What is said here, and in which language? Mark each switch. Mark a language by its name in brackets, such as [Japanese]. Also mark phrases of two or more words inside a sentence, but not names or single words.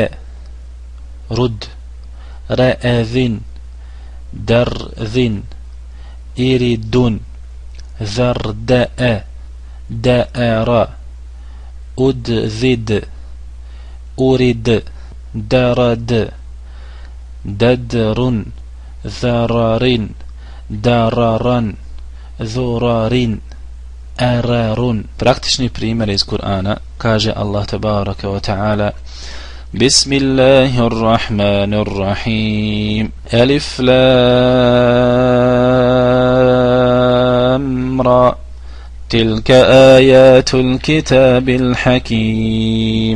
[Bosnian] rud, re'edin, derdin, iridun, zarde'e, de'era, udzid, urid, darad, dadrun, zararin, dararan, zurarin, ararun. Praktični primjer iz Kur'ana, kaže Allah [Arabic] تبارك وتعالى: بسم الله الرحمن الرحيم الر تلك آيات الكتاب الحكيم.